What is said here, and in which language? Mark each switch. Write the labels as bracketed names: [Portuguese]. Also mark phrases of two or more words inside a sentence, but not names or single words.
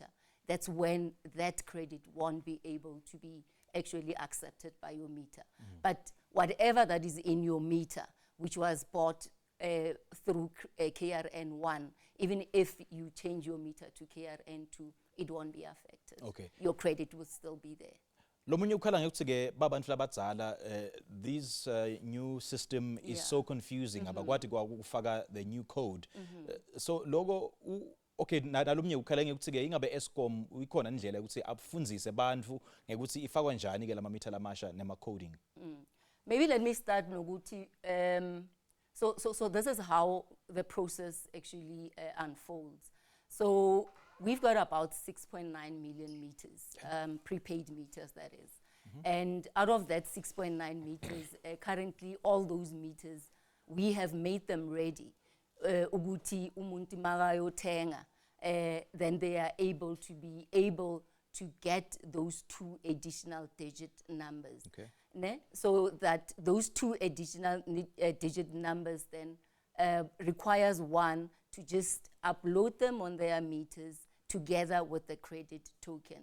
[English] That's when that credit won't be able to be actually accepted by your meter. But whatever that is in your meter, which was bought through KRN1, even if you change your meter to KRN2, it won't be affected. Okay. Your credit will still be there. [Swati] Lomunye ukhala ngekuthi-ke babantu labadzala [English] this new system is so confusing [Swati] abakwati kwakufaka [English] the new code. [Swati] So logo okay nalomnye ukhala ngekuthi-ke ingabe Eskom ikhona indlela ukuthi afundzise bantfu ngekuthi ifakwa njani ke lama meter lamasha nema coding. [English] Maybe let me start nokuthi so this is how the process actually unfolds. So we've got about 6.9 million meters, prepaid meters that is. And out of that 6.9 meters, currently all those meters, we have made them ready. [Swati] Uguti umuntu makayothenga, [English] then they are able to get those 2 additional digit numbers. Okay. So that those 2 additional digit numbers then requires one to just upload them on their meters together with the credit token.